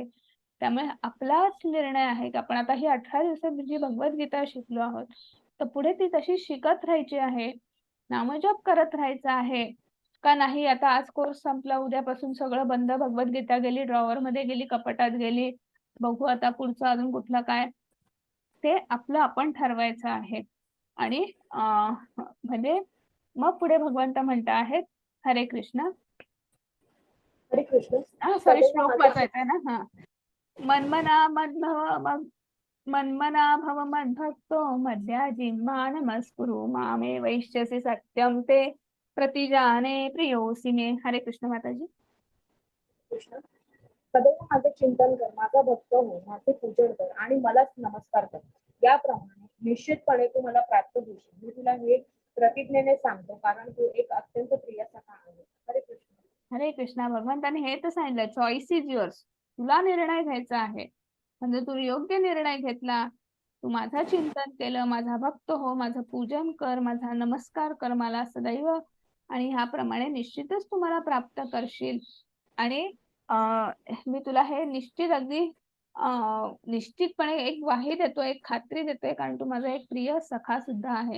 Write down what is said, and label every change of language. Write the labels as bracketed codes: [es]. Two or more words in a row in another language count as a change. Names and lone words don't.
[mr] त्यामुळे आपलाच निर्णय आहे की आपण आता ही 18 दिवसात जी भगवद्गीता शिकलो आहोत तर पुढे ती तशी शिकत राहायची आहे, नामजप करत राहायचं आहे का नाही. आता आज कोर्स संपला, उद्यापासून सगळं बंद, भगवद्गीता गेली ड्रॉवर मध्ये गेली, कपाटात गेली, बघू आता पुढचं अजून कुठलं काय, ते आपलं आपण ठरवायचं आहे. आणि म्हणजे मग पुढे भगवंत म्हणत आहेत हरे कृष्ण. हरे कृष्ण. सॉरी श्लोक वाचायचा ना. [sa] हा मन्मना भव मद्भक्तो मद्याजिह्वा नमस्कुरु मामे वैश्यसि सत्यम ते प्रतिजाने प्रियोसी मे. [mr] हरे कृष्ण माताजी. कृष्ण सदैव माझे चिंतन कर, माझा भक्त हो, माझे पूजन कर आणि मलाच नमस्कार कर. याप्रमाणे निश्चितपणे तू मला प्राप्त होशील. मी तुला हे प्रतिज्ञेने सांगतो कारण तू एक अत्यंत प्रिय सखा आहे. हरे कृष्ण. हरे कृष्णा. भगवंताने हे तर सांगितलं [en] choice is yours, [mr] तुला निर्णय घ्यायचा आहे. म्हणजे तू योग्य निर्णय घेतला, तू माझं चिंतन केलं, माझा भक्त हो, माझं पूजन कर, माझा नमस्कार कर मला सदैव, आणि ह्याप्रमाणे निश्चितच तू मला प्राप्त करशील. आणि मी तुला हे निश्चित अगदी निश्चितपणे एक ग्वाही देतोय, एक खात्री देतोय, कारण तू माझा एक प्रिय सखा सुद्धा आहे.